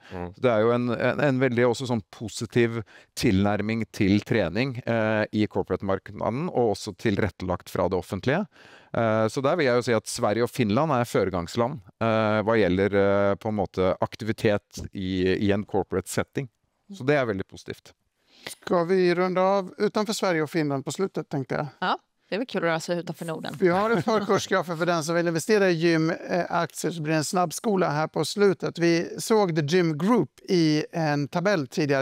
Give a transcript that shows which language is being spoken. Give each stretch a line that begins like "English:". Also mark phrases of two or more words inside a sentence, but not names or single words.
Norwegian: Det jo en veldig også sånn positiv tilnærming til trening i corporate-markedet, og også tilrettelagt fra det offentlige. Så der vil jeg jo si at Sverige og Finland foregangsland hva gjelder på en måte aktivitet i en
English: corporate setting.
Norwegian: Så det veldig positivt.
Swedish: Ska vi runda av utanför Sverige och Finland på slutet, tänkte jag? Ja, det är väl kul att röra sig utanför Norden. Vi har ett par kursgrafer för den som vill investera i gymaktier, så blir det en snabbskola här på slutet. Vi såg The Gym Group i en tabell tidigare.